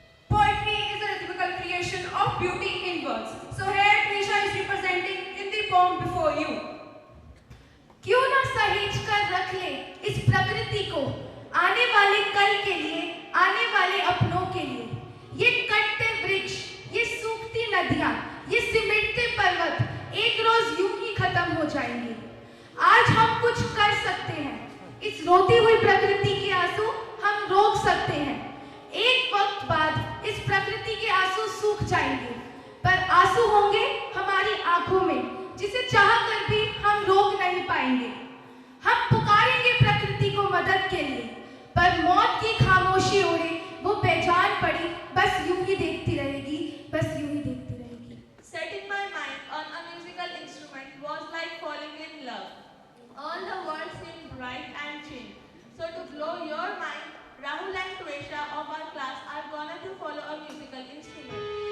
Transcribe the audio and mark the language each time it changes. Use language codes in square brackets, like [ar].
[en] Poetry is a rhythmical creation of beauty in words. So here Trisha is representing in the poem before you. [hi] क्यों ना सहेज कर रख ले इस प्रकृति को, आने वाले कल के लिए, आने वाले अपनों के लिए। ये कटते वृक्ष, ये सूखती नदियां, ये सिमटते पर्वत एक रोज यूं ही खत्म हो जाएंगे। आज हम कुछ कर सकते हैं, इस रोती हुई प्रकृति के आंसू हम रोक सकते हैं। एक वक्त बाद इस प्रकृति के आंसू सूख जाएंगे, पर आंसू होंगे हमारी आंखों में, जिसे चाह कर भी हम रोक नहीं पाएंगे। हम पुकारेंगे प्रकृति को मदद के लिए, पर मौत की खामोशी ओढ़े वो बेजान पड़ी, बस यूं ही देखती रहेगी, बस यूं ही देखती रहेगी। [en] Setting my mind on a musical instrument was like falling in love. All the world seemed bright and chill. So to blow your mind, Rahul and Tuesha of our class are gonna to follow a musical instrument.